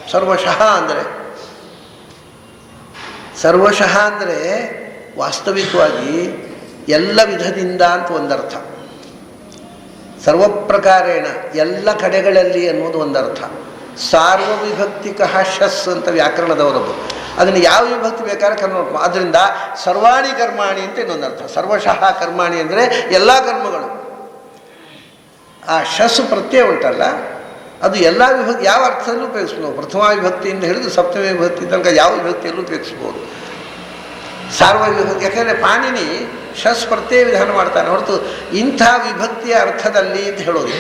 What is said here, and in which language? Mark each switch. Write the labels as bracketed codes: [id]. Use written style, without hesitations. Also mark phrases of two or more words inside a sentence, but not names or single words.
[kn] ಸರ್ವಶಃ ಅಂದರೆ ವಾಸ್ತವಿಕವಾಗಿ ಎಲ್ಲ ವಿಧದಿಂದ ಅಂತ ಒಂದರ್ಥ. ಸರ್ವಪ್ರಕಾರೇಣ, ಎಲ್ಲ ಕಡೆಗಳಲ್ಲಿ ಅನ್ನೋದು ಒಂದರ್ಥ. [sa] ಸಾರ್ವವಿಭಕ್ತಿಕಃ ಶಸ್ [kn] ಅಂತ ವ್ಯಾಕರಣದವರದ್ದು. ಅದನ್ನು ಯಾವ ವಿಭಕ್ತಿ ಬೇಕಾದ್ರೆ ಕರ್ಮ. ಆದ್ದರಿಂದ [sa] ಸರ್ವಾಣಿ ಕರ್ಮಾಣಿ [kn] ಅಂತ ಇನ್ನೊಂದರ್ಥ. [sa] ಸರ್ವಶಃ ಕರ್ಮಾಣಿ [kn] ಅಂದರೆ ಎಲ್ಲ ಕರ್ಮಗಳು. ಆ ಶಸ್ಸು ಪ್ರತ್ಯಯ ಉಂಟಲ್ಲ, ಅದು ಎಲ್ಲ ವಿಭಕ್ತಿ ಯಾವ ಅರ್ಥದಲ್ಲೂ ಉಪಯೋಗಿಸ್ಬೋದು. ಪ್ರಥಮ ವಿಭಕ್ತಿಯಿಂದ ಹಿಡಿದು ಸಪ್ತಮಿ ವಿಭಕ್ತಿ ತನಕ ಯಾವ ವಿಭಕ್ತಿಯಲ್ಲೂ ಉಪಯೋಗಿಸ್ಬೋದು. ಸಾರ್ವಜನಿಕ ವಿಭಕ್ತಿ, ಯಾಕೆಂದರೆ ಪಾಣಿನಿ ಶಸ್ ಪ್ರತ್ಯಯ ವಿಧಾನ ಮಾಡ್ತಾನೆ ಹೊರತು ಇಂಥ ವಿಭಕ್ತಿಯ ಅರ್ಥದಲ್ಲಿ ಅಂತ ಹೇಳೋದಿಲ್ಲ.